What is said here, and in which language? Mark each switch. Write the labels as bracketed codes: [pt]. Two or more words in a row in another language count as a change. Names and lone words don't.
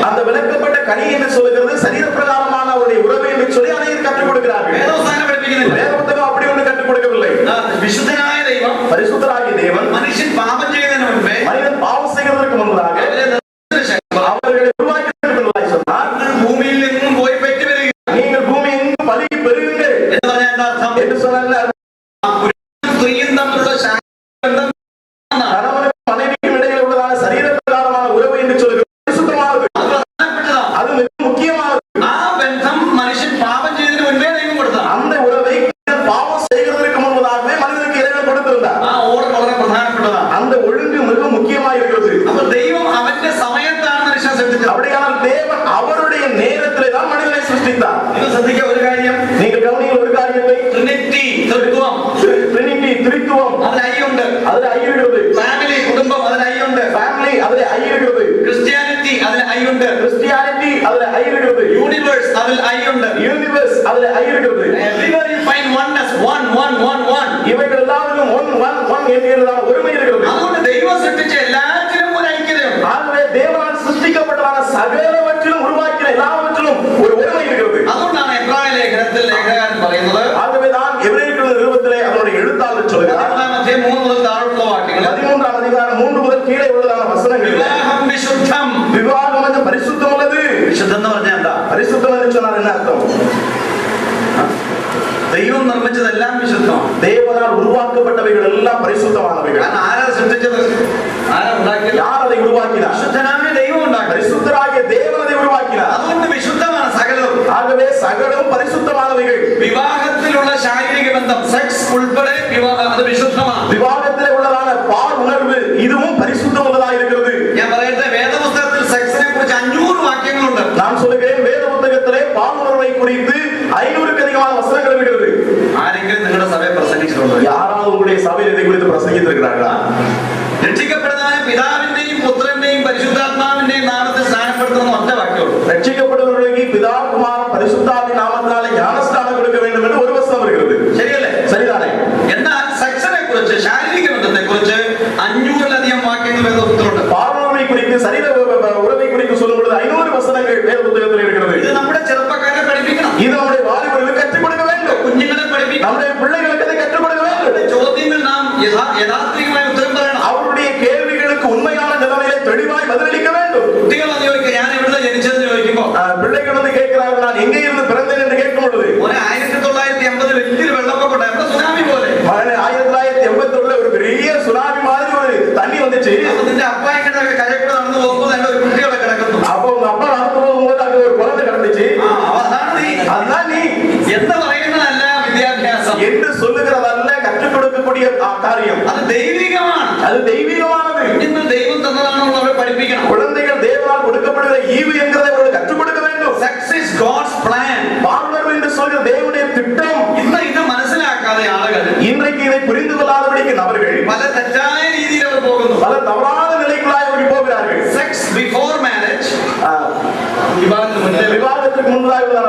[ta] அந்த விளக்கப்பட்ட கனி என்று சொல்கிறது சரீரப்பிரகாரமான அவருடைய உறவு என்று சொல்லி அனைவரும் கற்றுக் கொடுக்கிறார்கள். [ml] വേദപുസ്തകം പഠിപ്പിക്കുന്നില്ല. [ta] வேத புத்தகம் அப்படி ஒன்று கற்றுக் கொடுக்கவில்லை. [ml] വിശുദ്ധനായ ദൈവം, [ta] பரிசுத்தராகிய தேவன் [ml] മനുഷ്യൻ പാപം ചെയ്യുന്നതിന് മുൻപേ [ta] மனிதன் பாவம் செய்வதற்கு முன்பதாக அவர்களை உருவாக்கியதற்கு சொன்னார், [ml] ഭൂമിയിൽ നിന്നും പോയി പെറ്റു വരിക [ta] நீங்கள் பூமி எங்கும் பலுகி பெருகுங்கள் [ml] എന്ന് പറഞ്ഞാൽ എന്താ അർത്ഥം? [ta] என்று சொன்னார். [ml] സ്ത്രീയും തമ്മിലുള്ള ശാരീരിക ബന്ധം [ta] கணவனுக்கும் மனைவிக்கும் இடையில் உள்ளதான சரீரப்பிரகாரமான உறவு என்று சொல்கிறது பரிசுத்தமானது. [ml] അത് പ്രധാനപ്പെട്ടതാണ്. [ta] அது மிக முக்கியமானது. [ml] ആ ബന്ധം മനുഷ്യൻ പാപം ചെയ്തതിന് മുൻപേ ദൈവം കൊടുത്തതാണ്. [ta] அந்த உறவை பாவம் செய்கிறதற்கு முன்பதாகவே மனிதனுக்கு இறைவன் கொடுத்திருந்தார். [ml] ആ ഓർഡർ വളരെ പ്രധാനപ്പെട്ടതാണ്. [ta] அந்த ஒழுங்கு மிக முக்கியமாக இருக்கிறது. [ml] അപ്പോൾ ദൈവം അവന്റെ സമയത്താണ് മനുഷ്യനെ സൃഷ്ടിച്ചത്. [ta] அப்படியானால் தேவன் அவருடைய நேரத்திலே தான் மனிதனை சிருஷ்டித்தார். [ml] ഇത് ശ്രദ്ധിക്കുക ഒരു കാര്യം, [ta] நீங்கள் கவனிங்கள் ஒரு காரியத்தை, [ml] ട്രിനിറ്റി, ത്രിത്വം, [ta] ட்ரினிட்டி திரித்துவம் [ml] അതിൽ I ഉണ്ട്. [ta] அதுல ஐ இருக்கிறது. [ml] ഫാമിലി, കുടുംബം, അതിൽ I ഉണ്ട്. [ta] ஃபேமிலி அதுல ஐ இருக்கிறது. [ml] ക്രിസ്ത്യാനിറ്റി, അതിൽ I ഉണ്ട്. [ta] கிறிஸ்டியானிட்டி அதுல ஐ இருக்கிறது. [ml] യൂണിവേഴ്സ്, അതിൽ I ഉണ്ട്. [ta] யூனிவர்ஸ் அதுல ஐ இருக்கிறது. [en] Everywhere you find oneness, one. [ta] இவைகள் எல்லாவற்றிலும் ஒன் என்கிறதான ஒருமை இருக்கிறது. [ml] അതുകൊണ്ട് ദൈവം സൃഷ്ടിച്ച എല്ലാത്തിലും ഒരു ഐക്യതയുണ്ട്. [ta] ஆகவே தேவனால் சிருஷ்டிக்கப்பட்டதான சகலவற்றிலும் உருவாக்கின எல்லாவற்றிலும் ஒரு ஒருமை இருக்கிறது. [ml] അതുകൊണ്ടാണ് എബ്രായ ലേഖനത്തിൽ ലേഖകൻ പറയുന്നത്, [ta] ஆகவே தான் எபிரேயர் நிருபத்திலே அதனுடைய எழுத்தாளர் சொல்கிறார், [ml] 13 മുതൽ താഴോട്ടുള്ള വാക്യങ്ങൾ, [ta] 13ஆம் அதிகாரம் 3 முதல் கீழே உள்ளதான வசனங்கள், [ml] വിവാഹം വിശുദ്ധം. [ta] விவாகம் என்ற பரிசுத்தம் உள்ளது. [ml] വിശുദ്ധം എന്ന് പറഞ്ഞാൽ എന്താ? [ta] பரிசுத்தம் என்று சொன்னால் என்ன அர்த்தம்? [ml] ദൈവം നിർമ്മിച്ചതെല്ലാം വിശുദ്ധമാണ്. [ta] தேவனால் உருவாக்கப்பட்டவைகள் எல்லாம் பரிசுத்தமானவைகள். [ml] കാരണം ആരാ സൃഷ്ടിച്ചത്? ആരാ ഉണ്ടാക്കിയത്? [ta] யார் அதை உருவாக்கினார்? [ml] വിശുദ്ധനായ ദൈവം ഉണ്ടാക്കി. [ta] பரிசுத்தராகிய தேவன் அதை உருவாக்கினார். [ml] അതുകൊണ്ട് വിശുദ്ധമാണ് സകലവും. [ta] ஆகவே சகலமும் பரிசுத்தமானவைகள். [ml] വിവാഹത്തിലുള്ള ശാരീരിക ബന്ധം, സെക്സ് ഉൾപ്പെടെ വിവാഹം, അത് വിശുദ്ധമാണ്. [ta] விவாகத்திலே உள்ளதான பால் உணர்வு இதுவும் பரிசுத்தம் உள்ளதா இருக்கிறது. [ml] ഞാൻ പറയട്ടെ, വേദപുസ്തകത്തിൽ സെക്സിനെ കുറിച്ച് 500 വാക്യങ്ങളുണ്ട്. [ta] நான் சொல்லுகிறேன், வேத புத்தகத்திலே பால் உணர்வை குறித்து 500க்கு அதிகமான வசனங்கள் இருக்கிறது. [ml] ആരെങ്കിലും നിങ്ങളുടെ സഭയെ പ്രസംഗിച്ചിട്ടുണ്ടോ? [ta] யாராவது உங்களுடைய சபையில் இதை குறித்து பிரசங்கித்திருக்கிறார்களா? [ml] രക്ഷിക്കപ്പെടുന്നവനെ പിതാവിന്റെയും പുത്രന്റെയും പരിശുദ്ധാത്മാവിന്റെയും നാമത്തിൽ സ്നാനപ്പെടുത്തുന്ന ഒറ്റ വാക്യമുള്ളൂ. [ta] ரட்சிக்கப்படுவர்களுக்கு பிதா குமாரன் பரிசுத்தாவின் நாமத்தினாலே ஞானஸ்நானம் கொடுக்க வேண்டும் என்று ஒரு வசனம் இருக்கிறது. [ml] ശരിയല്ലേ? [ta] சரிதானே? [ml] എന്നാൽ സെക്സിനെ കുറിച്ച്, ശാരീരിക ബന്ധത്തെ കുറിച്ച് 500-ലധികം വാക്യങ്ങൾ വേദപുസ്തകത്തിലുണ്ട്. [ta] பால் குறித்து, சரீர உறவை குறித்து சொல்லும் பொழுது 500 வசனங்கள் வேத புத்தகத்தில் இருக்கிறது. [ml] ഇത് നമ്മുടെ ചെറുപ്പക്കാരെ പഠിപ്പിക്കണം. [ta] இது நம்முடைய வாலிபர்களுக்கு கற்றுக் கொடுக்க வேண்டும். [ml] കുഞ്ഞുങ്ങളെ പഠിപ്പിക്കണം. [ta] நம்முடைய பிள்ளைகளுக்கு அதை கற்றுக் கொடுக்க வேண்டும். [ml] ചോദ്യങ്ങൾ നാം യഥാർത്ഥമായി ഉത്തരം പറയണം. [ta] அவருடைய கேள்விகளுக்கு உண்மையான நிலைமையிலே தெளிவாய் பதிலளிக்க வேண்டும். [ml] കുട്ടികൾ വന്ന് ചോദിക്കുക, ഞാൻ എവിടെ ജനിച്ചതെന്ന് ചോദിക്കുമ്പോ [ta] பிள்ளைகள் வந்து கேட்கிறார்கள், நான் எங்கே இருந்து பிறந்தேன் என்று கேட்கும் பொழுது, [ml] 1980 വലിയൊരു വെള്ളപ്പൊക്കം ഉണ്ടായിരുന്നു, സുനാമി പോലെ. [ta] 1981 ஒரு பெரிய சுனாமி மாதிரி ஒரு தண்ணி வந்துச்சு. [ml] അപ്പൊ നിന്റെ അപ്പായിക്കിட்ட കരക്കൂടെ നടന്നു പോകുമ്പോൾ രണ്ട് ഒരു കുട്ടികളെ കിടക്കുന്നു. [ta] அப்போ உங்க அப்பா நடந்து போகும்போது அங்க ஒரு குழந்தை கிடந்துச்சு. [ml] അതാണ് നീ. [ta] அதுதான் நீ [ml] എന്ന് പറയുന്നതല്ല വിദ്യാഭ്യാസം. [ta] என்று சொல்லுகிறதல்ல கற்றுக் கொடுக்கக்கூடிய காரியம். [ml] അത് ദൈവികമാണ്. [ta] அது தெய்வீகமானது. [ml] കുഞ്ഞുങ്ങൾ ദൈവം തന്നതാണെന്ന് അവരെ പഠിപ്പിക്കണം. [ta] குழந்தைகள் தேவனால் கொடுக்கப்படுகிற ஈவு என்கிறதை அவர்கள் கற்றுக் கொடுக்க வேண்டும். [en] Sex is God's plan. [ta] பாலுணர்வு என்று சொல்கிற தேவனுடைய திட்டம். [ml] ഇന്ന് ഇത് മനസ്സിലാക്കാതെ ആളുകൾ [ta] இன்றைக்கு இதை புரிந்து கொள்ளாதபடிக்கு நபர்கள் [ml] പല തെറ്റായ രീതിയിൽ അവർ പോകുന്നു. [ta] பல தவறான நிலைக்குள்ளாய் அவர்கள் போகிறார்கள். [en] Sex before marriage, [ta] விவாகத்துக்கு முன்பதாக உள்ளதான